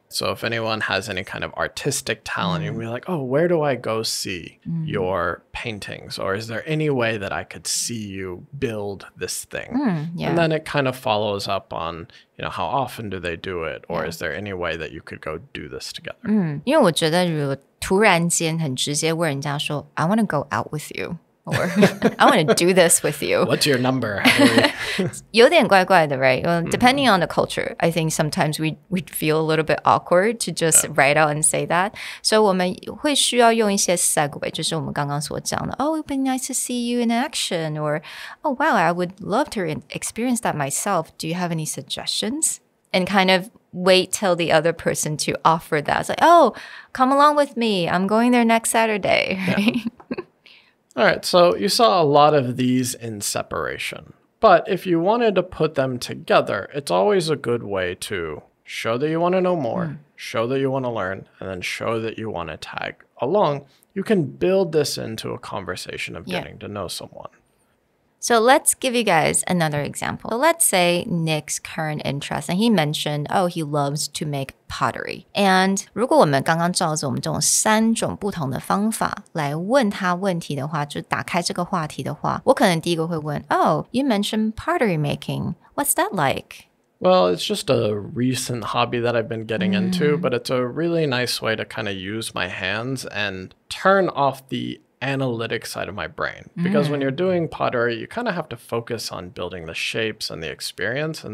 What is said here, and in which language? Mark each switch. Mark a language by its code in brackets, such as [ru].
[en] So if anyone has any kind of artistic talent, you'll be like, oh, where do I go see your paintings? Or is there any way that I could see you build this thing? And then it kind of follows up on, how often do they do it? Or is there any way that you could go do this together? [zh] 因为我觉得如果突然间很直接问人家说 [en] I want to go out with you. Or I want to do this with you. What's your number? [zh] 有点怪怪的, right? [en] Well, depending on the culture, I think sometimes we'd feel a little bit awkward to just write out and say that. [zh] So 我们会需要用一些 segue, 就是我们刚刚所讲的 [en] Oh, it would be nice to see you in action. Or, oh, wow, I would love to experience that myself. Do you have any suggestions? And kind of wait till the other person to offer that. It's like, oh, come along with me. I'm going there next Saturday. Right? All right, so you saw a lot of these in separation. But if you wanted to put them together, it's always a good way to show that you want to know more, show that you want to learn, and then show that you want to tag along. You can build this into a conversation of getting to know someone. So let's give you guys another example. So let's say Nick's current interest, and he mentioned, he loves to make pottery. [zh] And 如果我们刚刚照着我们这种3种不同的方法来问他问题的话，就打开这个话题的话，我可能第一个会问 [en] you mentioned pottery making. What's that like? Well, it's just a recent hobby that I've been getting into, but it's a really nice way to kind of use my hands and turn off the analytic side of my brain. Because when you're doing pottery, you kind of have to focus on building the shapes and the experience.